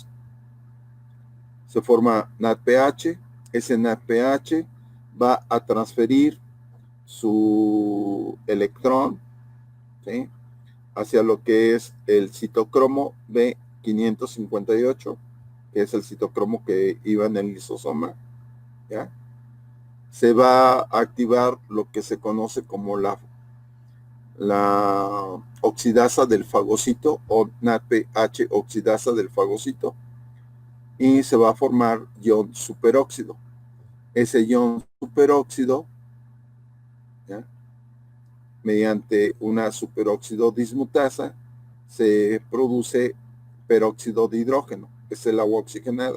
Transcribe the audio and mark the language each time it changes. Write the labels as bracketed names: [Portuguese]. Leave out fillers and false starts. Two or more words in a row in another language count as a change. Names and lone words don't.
[Spanish] Se forma NADPH, ese NADPH va a transferir su electrón, ¿sí?, hacia lo que es el citocromo B558, que es el citocromo que iba en el lisosoma, ¿ya? Se va a activar lo que se conoce como la oxidasa del fagocito o NADPH oxidasa del fagocito, y se va a formar ion superóxido. Ese ion superóxido, ¿ya?, mediante una superóxido dismutasa se produce peróxido de hidrógeno, que es el agua oxigenada.